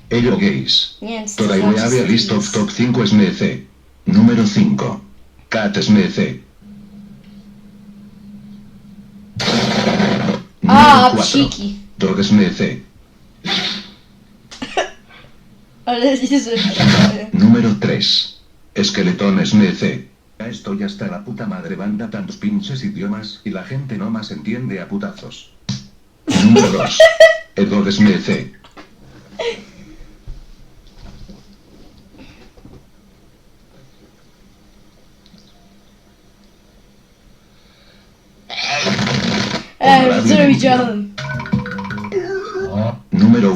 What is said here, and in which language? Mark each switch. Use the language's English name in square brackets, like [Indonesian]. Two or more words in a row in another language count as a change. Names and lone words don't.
[English] Ello gays. [Polish] Nie wiem, co to [English] Today we have a [Polish] znaczy [English] list of Swiss. top 5 Smith. [Spanish] Número 5. [English] Cat Smith. A, [Spanish] Número 4. [Polish] psiki. [English] Dog Smith. [Polish] Ale nie że... [Spanish] Número 3. Esqueletón Smith. Ya estoy hasta la puta madre banda tantos pinches idiomas y la gente no más entiende a putazos. Número 2. Edward Smith. [Polish] Co widziałem? [Spanish] Número 1.